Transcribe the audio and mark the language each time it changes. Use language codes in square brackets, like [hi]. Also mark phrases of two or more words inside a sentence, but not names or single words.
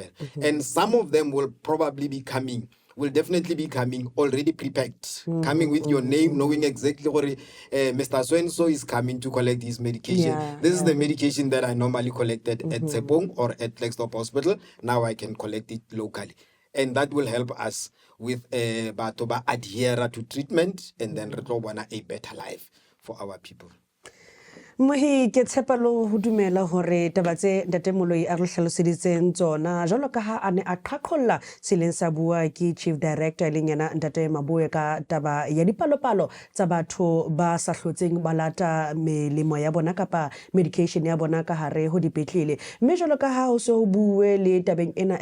[en] And some of them will definitely be coming already prepacked, coming with your name, knowing exactly what Mr. So-and-so is coming to collect his medication. This is the medication that I normally collected at Tshepong or at Klerksdorp Hospital. Now I can collect it locally. and that will help us with [st] batho ba [en] adhere to treatment, and then [st] re tlo bona [en] a better life for our people. [st] Mohi ke tshepa lo ho dumela hore taba tse Ntate Moloi a re hlaloseditseng tsona jwalo ka ha a ne a qhaqholla seleng sa bua ke [en] Chief Director [st] le yena Ntate Maboe ka taba ya dipalopalo tsa batho ba sa hlotseng ba lata melemo ya bona kapa medication ya bona ka hare ho dipetlele, mme jwalo ka ha ho se ho bue le tabeng ena e